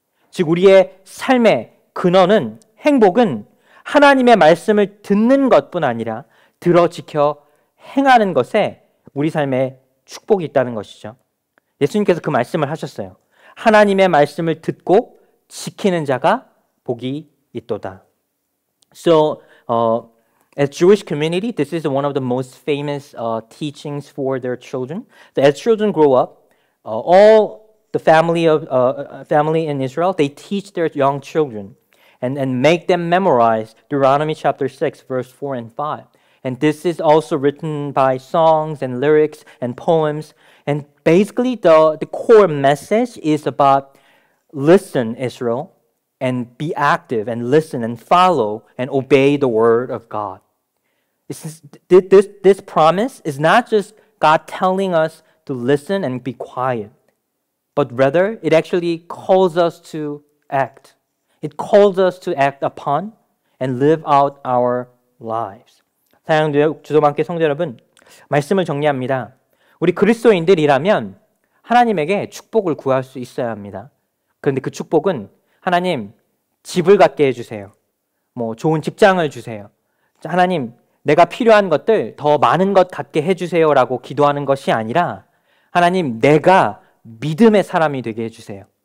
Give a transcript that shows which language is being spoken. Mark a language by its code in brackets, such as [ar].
[ko] 즉 우리의 삶의 근원은 행복은 하나님의 말씀을 듣는 것뿐 아니라 들어 지켜 행하는 것에 우리 삶에 축복이 있다는 것이죠. 예수님께서 그 말씀을 하셨어요. 하나님의 말씀을 듣고 지키는 자가 복이 있도다. [en] So, as Jewish community, this is one of the most famous teachings for their children. So as children grow up, all the family in Israel, they teach their young children and make them memorize Deuteronomy chapter 6, verse 4 and 5. And this is also written by songs and lyrics and poems. And basically the core message is about listen, Israel, and be active and listen and follow and obey the word of God. This promise is not just God telling us to listen and be quiet, but rather it actually calls us to act. It calls us to act upon and live out our lives. [ko] 사랑하는 주도만께 성도 여러분, 말씀을 정리합니다. 우리 그리스도인들이라면 하나님에게 축복을 구할 수 있어야 합니다. 그런데 그 축복은 하나님 집을 갖게 해주세요. 뭐 좋은 직장을 주세요. 하나님 내가 필요한 것들 더 많은 것 갖게 해주세요라고 기도하는 것이 아니라 하나님 내가 믿음의 사람이 되게 해주세요.